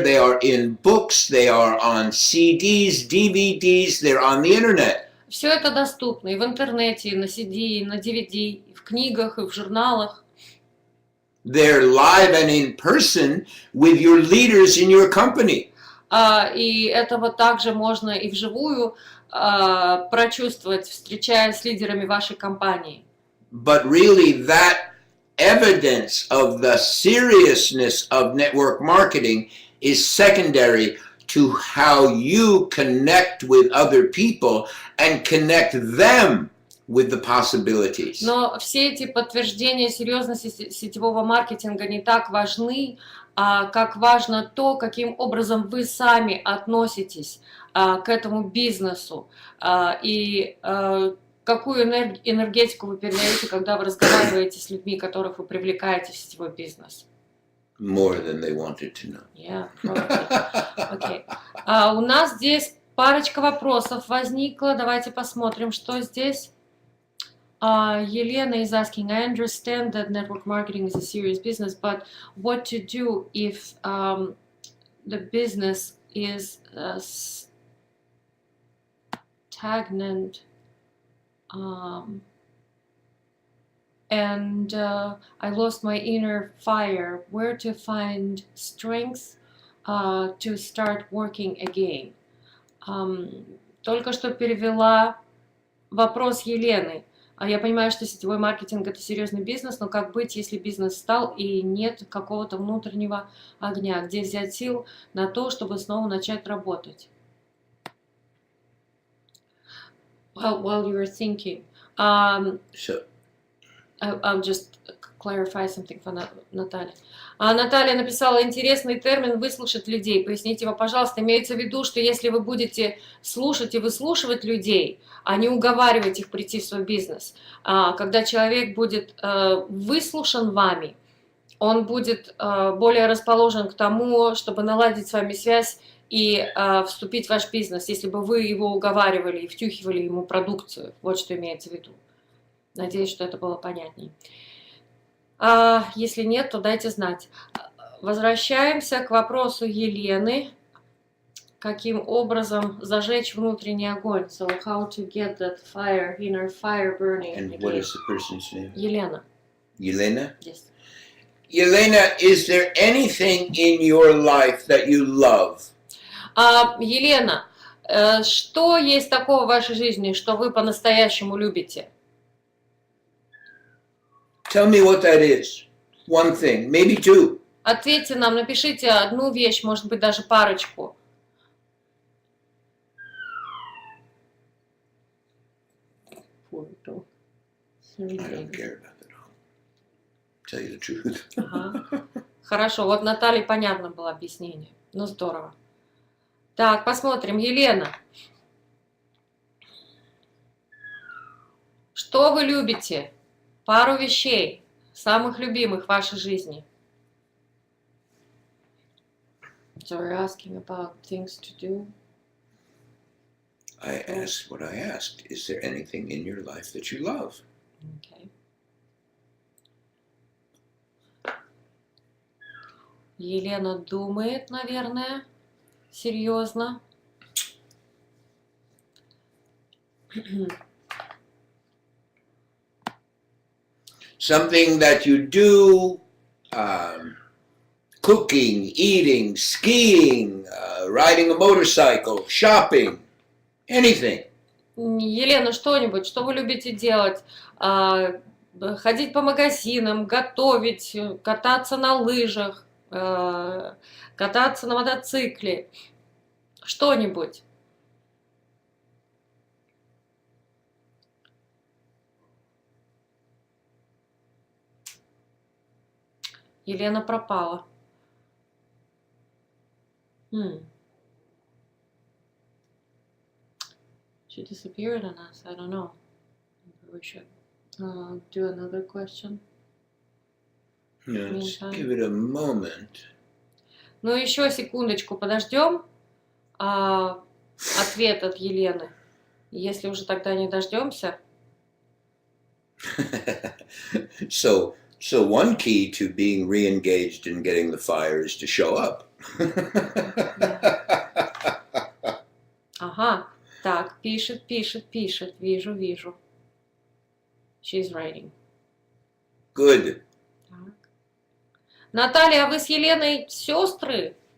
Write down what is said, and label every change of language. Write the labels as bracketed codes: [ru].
[en] They are in books, they are on CDs, DVDs, they're on the internet. [ru] все это доступно и в интернете, и на CD, и на DVD, и в книгах, и в журналах. [en] there live and in person with your leaders in your company. [ru] И этого также можно и вживую прочувствовать, встречаясь с лидерами вашей компании. [en] But really that evidence of the seriousness of network marketing is secondary to how you connect with other people and connect them with the possibilities. [ru] Но все эти подтверждения серьезности сетевого маркетинга не так важны, как важно то, каким образом вы сами относитесь к этому бизнесу и какую энергетику вы передаете, когда вы разговариваете с людьми, которых вы привлекаете в сетевой бизнес. [en] More than they wanted to know. Yeah, okay. [ru] У нас здесь парочка вопросов возникла. Давайте посмотрим, что здесь. [en] Елена is asking, I understand that network marketing is a serious business, but what to do if the business is stagnant and I lost my inner fire? Where to find strength to start working again? [ru] Только что перевела вопрос Елены. Я понимаю, что сетевой маркетинг – это серьезный бизнес, но как быть, если бизнес стал и нет какого-то внутреннего огня? Где взять сил на то, чтобы снова начать работать? While you were thinking, I'll just clarify something for Наталья. Наталья написала интересный термин «выслушать людей». Поясните его, пожалуйста. Имеется в виду, что если вы будете слушать и выслушивать людей, а не уговаривать их прийти в свой бизнес, когда человек будет выслушан вами, он будет более расположен к тому, чтобы наладить с вами связь и вступить в ваш бизнес, если бы вы его уговаривали и втюхивали ему продукцию. Вот что имеется в виду. Надеюсь, что это было понятней. Если нет, то дайте знать. Возвращаемся к вопросу Елены. Каким образом зажечь внутренний огонь? [en] So how to get that fire, inner fire burning And again. what is the person's name? [ru] Елена. [en] Yelena? Yes. Yelena, is there anything in your life that you love? [ru] Елена, что есть такого в вашей жизни, что вы по-настоящему любите? [en] Tell me what that is. One thing, maybe two. [ru] Ответьте нам, напишите одну вещь, может быть, даже парочку. [en] I don't care about it all. Tell you the truth. [ru] Ага. Хорошо, вот Наталье понятно было объяснение. Ну, здорово. Так, посмотрим. Елена. Что вы любите? Пару вещей, самых любимых в вашей жизни. [en] So we're asking about things to do. I asked what I asked. Is there anything in your life that you love? Okay. [ru] Елена думает, наверное, серьезно. [en] Something that you do, cooking, eating, skiing, riding a motorcycle, shopping, anything. [ru] Елена, что-нибудь, что вы любите делать? Ходить по магазинам, готовить, кататься на лыжах, кататься на мотоцикле. Что-нибудь. Елена пропала. [en] She disappeared on us. I don't know. Maybe we should do another question. Let's give it a moment. [ru] Ну, еще секундочку подождем ответ от Елены. Если уже тогда не дождемся. [en] So one key to being re-engaged and getting the fire is to show up. [ru] Ага, так, пишет. Вижу. [en] She's writing. Good. [ru] Так. Наталья, а вы с Еленой сестры?